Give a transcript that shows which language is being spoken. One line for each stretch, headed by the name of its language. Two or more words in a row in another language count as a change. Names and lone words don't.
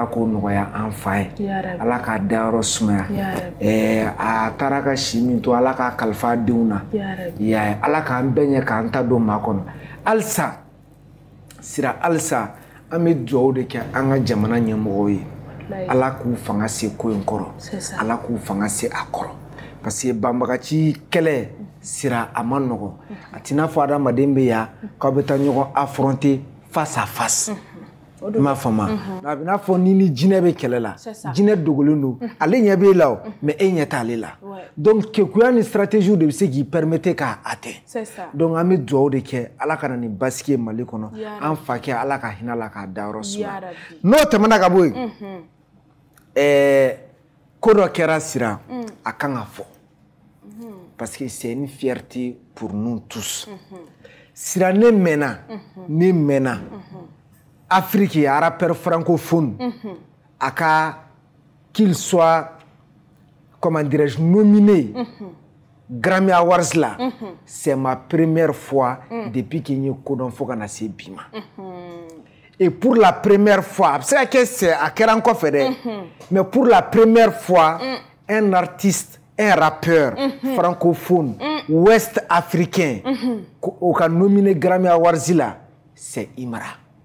Bambara: k'o nɔgɔya an fa ye ala k'a dayɔrɔ sumaya a taara ka si min to ala k'a kalifa denw na ala k'an bɛɛ ɲɛ k'an ta don maa kɔnɔ halisa sira halisa an bɛ dugawu de kɛ an ka jamana ɲɛmɔgɔw ye ala k'u fanga se ko in kɔrɔ ala k'u fanga se a kɔrɔ
French: parce que
Bambara: banbagaci kɛlɛ Sira a ma nɔgɔn. A t'i n'a fɔ adamaden bɛ yan k'aw bɛ taa ɲɔgɔn affronter
French: face à face.
Bambara: I m'a faamu. A bɛ n'a fɔ ni jinɛ bɛ kɛlɛ la. Jinɛ dogolen don. Ale ɲɛ b'e la o, mais e ɲɛ t'ale la. Donc kekuya ni stratégie de bɛ se k'i permettre k'a atteindre. Donc an bɛ dugawu de kɛ Ala ka na ni basigi ye Mali kɔnɔ. An fa kɛ Ala ka hinɛ la k'a da yɔrɔ suma. N'o tɛmɛna ka bɔ yen. Ko dɔ kɛra Sira a kan ka fɔ.
French: Parce que c'est une fierté pour nous tous.
Bambara: Sira ne mɛnna, ne mɛnna.
French: Afrique et rappeur francophone, qu'il soit, comment dirais-je, nominé Grammy Awards là, c'est ma première fois depuis que j'ai connu Bima. Et pour la première fois, c'est à quel encore fait, mais pour la première fois, un artiste, un rappeur francophone, ouest africain, qui a nominé Grammy Awards là, c'est Imra.